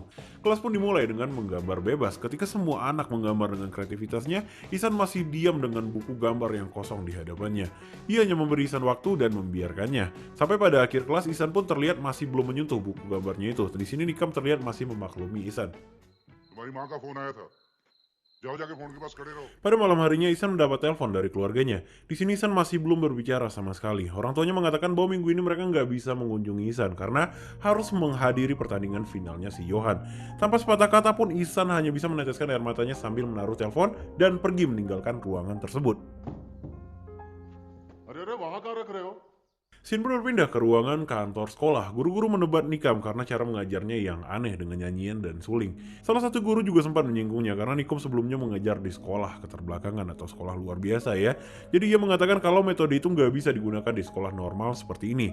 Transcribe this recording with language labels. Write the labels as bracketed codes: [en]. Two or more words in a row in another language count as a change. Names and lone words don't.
[id] Kelas pun dimulai dengan menggambar bebas. Ketika semua anak menggambar dengan kreativitasnya, Ihsan masih diam dengan buku gambar yang kosong di hadapannya. Ia hanya memberi Ihsan waktu dan membiarkannya. Sampai pada akhir kelas, Ihsan pun terlihat masih belum menyentuh buku gambarnya itu. Di sini Nikam terlihat masih memaklumi Ihsan. [hi] तुम्हारी माँ का फोन आया था जाओ जाके फोन के पास खड़े रहो [id] Pada malam harinya, Ihsan mendapat telepon dari keluarganya. Di sini Ihsan masih belum berbicara sama sekali. Orang tuanya mengatakan bahwa minggu ini mereka nggak bisa mengunjungi Ihsan karena harus menghadiri pertandingan finalnya si Johan. Tanpa sepatah kata pun, Ihsan hanya bisa meneteskan air matanya sambil menaruh telepon dan pergi meninggalkan ruangan tersebut. [hi] अरे अरे वहां कहाँ रख रहे हो [id] Scene pun berpindah ke ruangan kantor sekolah. Guru-guru menebat Nikam karena cara mengajarnya yang aneh dengan nyanyian dan suling. Salah satu guru juga sempat menyinggungnya karena Nikom sebelumnya mengajar di sekolah keterbelakangan atau sekolah luar biasa ya. Jadi ia mengatakan kalau metode itu nggak bisa digunakan di sekolah normal seperti ini.